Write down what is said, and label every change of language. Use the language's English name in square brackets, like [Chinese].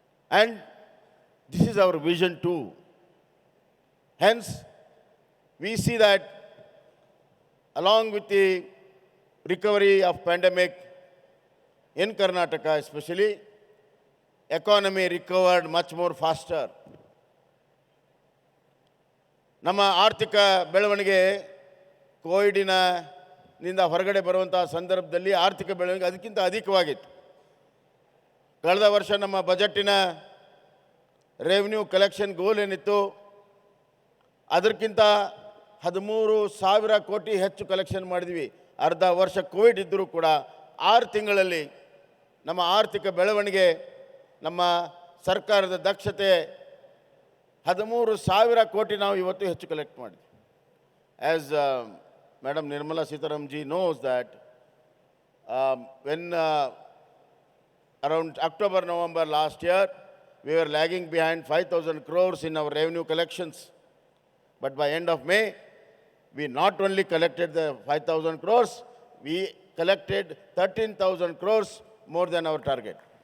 [English] And this is our vision too. Hence, we see that along with the recovery of pandemic in Karnataka especially, economy recovered much more faster. [Kannada] ನಮ್ಮ ಆರ್ಥಿಕ ಬೆಳವಣಿಗೆ ಕೋವಿಡಿನಿಂದ ಹೊರಗಡೆ ಬರುವಂತಹ ಸಂದರ್ಭದಲ್ಲಿ ಆರ್ಥಿಕ ಬೆಳವಣಿಗೆ ಅದಕ್ಕಿಂತ ಅಧಿಕವಾಗಿತ್ತು. ಕಳೆದ ವರ್ಷ ನಮ್ಮ ಬಜೆಟಿನ ರೆವಿನ್ಯೂ ಕಲೆಕ್ಷನ್ ಗೋಲ್ ಏನಿತ್ತು, ಅದಕ್ಕಿಂತ 13,000 ಕೋಟಿ ಹೆಚ್ಚು ಕಲೆಕ್ಷನ್ ಮಾಡಿದ್ವಿ. ಅರ್ಧ ವರ್ಷ ಕೋವಿಡ್ ಇದ್ದರೂ ಕೂಡ 6 ತಿಂಗಳಲ್ಲಿ ನಮ್ಮ ಆರ್ಥಿಕ ಬೆಳವಣಿಗೆ, ನಮ್ಮ ಸರ್ಕಾರದ ದಕ್ಷತೆ 13,000 ಕೋಟಿ ನಾವು ಇವತ್ತು ಹೆಚ್ಚು ಕಲೆಕ್ಟ್ ಮಾಡಿದ್ವಿ. [English] As madam Nirmala Sitharaman ji knows that when around October, November last year, we were lagging behind 5,000 crores in our revenue collections. But by end of May, we not only collected the 5,000 crores, we collected 13,000 crores more than our target.